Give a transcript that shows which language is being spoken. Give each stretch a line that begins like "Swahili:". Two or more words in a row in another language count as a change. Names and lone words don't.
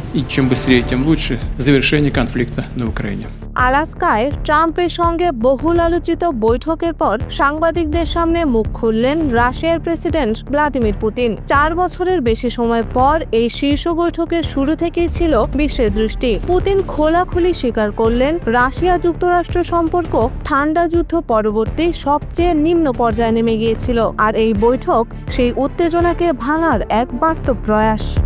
Russian: и чем быстрее, тем лучше завершение конфликта на Украине.
Bangla: আলাস্কায় ট্রাম্পের সঙ্গে বহুল আলোচিত বৈঠকের পর সাংবাদিকদের সামনে মুখ খুললেন রাশিয়ার প্রেসিডেন্ট ভ্লাদিমির পুতিন। 4 বছরের বেশি সময় পর এই শীর্ষ বৈঠকের শুরু থেকেই ছিল বিশ্বের দৃষ্টি। পুতিন খোলাখুলি স্বীকার করলেন, রাশিয়া যুক্তরাষ্ট্র সম্পর্ক ঠান্ডা যুদ্ধ পরবর্তী সবচেয়ে নিম্ন পর্যায়ে নেমে গিয়েছিল, আর এই বৈঠক সেই উত্তেজনাকে ভাঙার এক বাস্তব প্রয়াস।